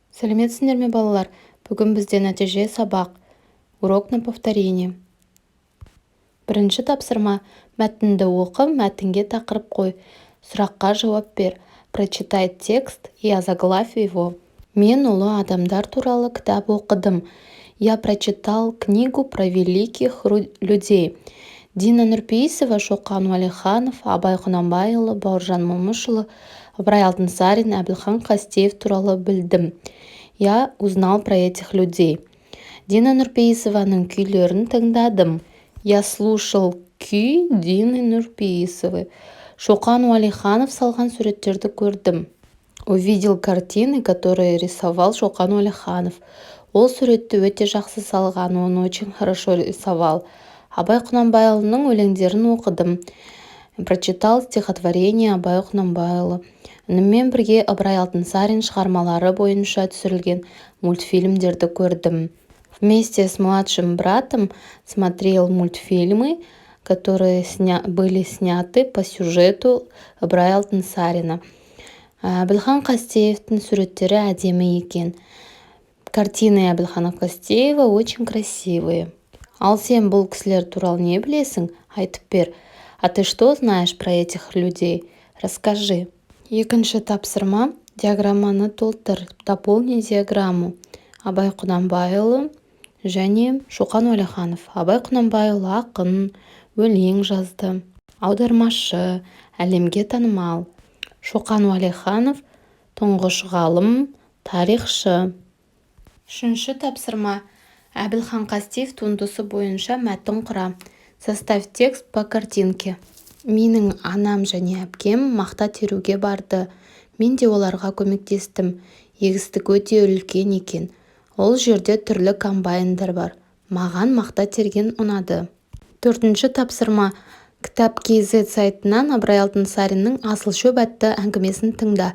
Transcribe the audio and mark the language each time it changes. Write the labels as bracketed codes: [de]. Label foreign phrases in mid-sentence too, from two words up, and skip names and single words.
[kk] Сәлеметсіңдер ме балалар? Бүгін бізде нәтиже сабақ. [ru] Урок на повторение. [kk] Бірінші тапсырма. Мәтінді оқы, мәтінге тақырып қой. Сұраққа жауап бер. [ru] Прочитай текст и озаглавь его. [kk] Мен ұлы адамдар туралы кітап оқыдым. [ru] Я прочитал книгу про великих людей. [kk] Дина Нұрпейісова, Шоқан Уәлиханов, Абай Құнанбайұлы, Бауыржан Момышұлы, Ыбырай Алтынсарин, Әбілхан Қастеев туралы білдім. [ru] Я узнал про этих людей. [kk] Дина Нұрпейісованың күйлерін тыңдадым. [ru] Я слушал күй Дины Нұрпейісовой. [kk] Шоқан Уәлиханов салған суреттерді көрдім. [ru] Увидел картины, которые рисовал Шоқан Уәлиханов. [kk] Ол суретті өте жақсы салған, [ru] он очень хорошо рисовал. [kk] Абай Құнанбайұлының өлеңдерін оқыдым. [ru] Прочитал стихотворение Абай Құнанбайұлы. [kk] Онымен бірге Ыбырай Алтынсарин шығармалары бойынша түсірілген мультфильмдерді көрдім. [ru] Вместе с младшим братом смотрел мультфильмы, которые были сняты по сюжету Ыбырай Алтынсарина. [kk] Әбілхан Қастеевтің суреттері әдемі екен. [ru] Картины Әбілхана Қастеева очень красивые. [kk] Ал сен бұл кісілер туралы не білесің? Айтып бер. [ru] А ты что знаешь про этих людей? Расскажи. [kk] Екінші тапсырма. Диаграмманы толтыр. [ru] Дополни диаграмму. [kk] Абай Құнанбайұлы және Шоқан Уәлиханов. Абай Құнанбайұлы ақын, өлең жазды. Аудармашы, әлемге танымал. Шоқан Уәлиханов тұңғыш ғалым, тарихшы. Үшінші тапсырма. Әбілхан Қастеев туындысы бойынша мәтін құра. [ru] Составь текст по картинке. [kk] Менің анам және әпкем мақта теруге барды. Мен де оларға көмектестім. Егістік өте үлкен екен. Ол жерде түрлі комбайндар бар. Маған мақта терген ұнады. Төртінші тапсырма. Кітап KZ сайтынан Ыбырай Алтынсариннің Асыл шөп атты әңгімесін тыңда.